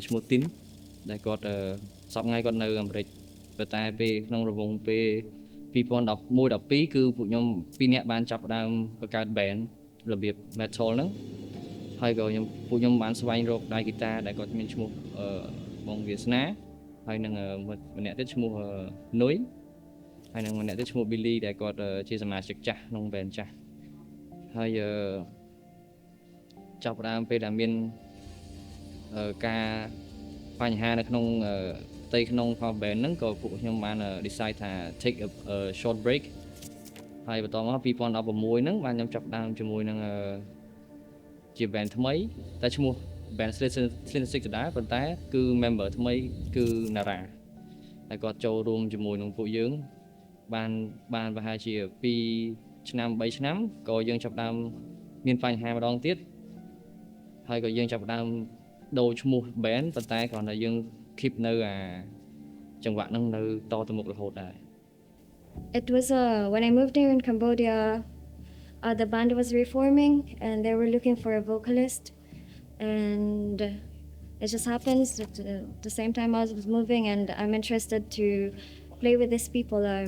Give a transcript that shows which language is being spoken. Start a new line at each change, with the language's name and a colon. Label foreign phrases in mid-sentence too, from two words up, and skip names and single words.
Khmer: ឈ្មោះ Tin ដែលគាត់សប្តាហ៍ថ្ងៃគាត់នៅអាមេរិកប៉ុន្តែពេលក្នុងរង្វង់ពេល2011-12គឺពួកខ្ញុំ2នាក់បានចាប់ផ្ដើមបង្កើត band របៀប metal ហ្នឹងហើយក៏ពួកខ្ញុំបានស្វែងរកដៃហ្គីតាដែលគាត់មានឈ្មោះបងវាសនាហើយនឹងម្នាក់ទៀតឈ្មោះនុយហើយនឹងម្នាក់ទៀតឈ្មោះ Billy ដែលគាត់ជាសមាជិកចាស់ក្នុង band ចាស់ហើយ ចាប់ផ្ដើមពេលដែលមានការបញ្ហានៅក្នុងផ្ទៃក្នុង band ហ្នឹងក៏ពួកខ្ញុំបាន decide ថា
English: take a short break
Khmer: ហើយ បន្តមក2016ហ្នឹងបានខ្ញុំចាប់ផ្ដើមជាមួយនឹងជា band ថ្មីតែឈ្មោះ band Slim 6 ដែរប៉ុន្តែគឺ member ថ្មីគឺ Nara ហើយគាត់ចូលរួមជាមួយនឹងពួកយើងបានប្រហែលជា2ឆ្នាំ3ឆ្នាំក៏យើងចាប់ផ្ដើមមានបញ្ហាម្ដងទៀតហើយក៏យើងចាប់ផ្ដើមដូរឈ្មោះ band ប៉ុន្តែគ្រាន់តែយើង keep នៅចង្វាក់ហ្នឹងនៅតទៅមុខរហូតដែរ
English: It was when I moved here in Cambodia the band was reforming and they were looking for a vocalist and it just happens at the same time I was moving and I'm interested to play with these people.